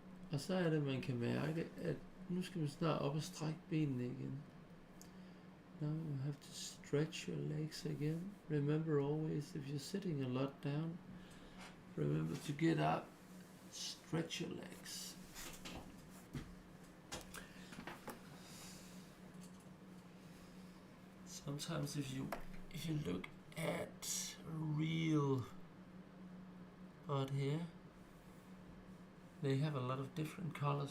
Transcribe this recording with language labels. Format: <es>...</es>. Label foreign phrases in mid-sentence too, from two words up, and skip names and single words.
<da>Og så er det, man kan mærke, at nu skal man snart op og strække benene igen.</da> <en>Now you have to stretch your legs again. Remember always, if you're sitting a lot down, remember to get up, stretch your legs. Sometimes if you look at a real bud here, they have a lot of different colors.</en>